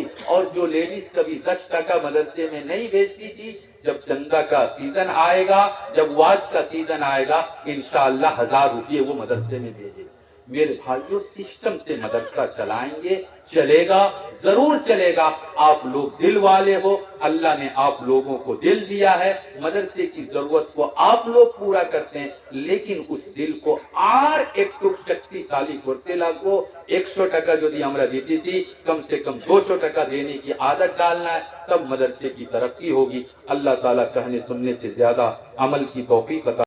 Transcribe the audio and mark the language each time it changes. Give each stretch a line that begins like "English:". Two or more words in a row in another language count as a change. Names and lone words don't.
Urdu: اور جو لیڈیز کبھی 10 ٹکا مدرسے میں نہیں بھیجتی تھی، جب چندہ کا سیزن آئے گا، جب واز کا سیزن آئے گا، انشاءاللہ 1000 روپے وہ مدرسے میں بھیجے۔ میرے بھائیوں، سسٹم سے مدرسہ چلائیں گے، چلے گا، ضرور چلے گا۔ آپ لوگ دل والے ہو، اللہ نے آپ لوگوں کو دل دیا ہے، مدرسے کی ضرورت کو آپ لوگ پورا کرتے ہیں، لیکن اس دل کو
Bangla: আর একটু শক্তিশালী করতে লাগবো। 100 টাকা যদি আমরা দিতেছি,
Urdu: کم سے کم 200 টাকা دینے کی عادت ڈالنا ہے، تب مدرسے کی ترقی ہوگی. اللہ تعالیٰ کہنے سننے سے زیادہ عمل کی توفیق عطا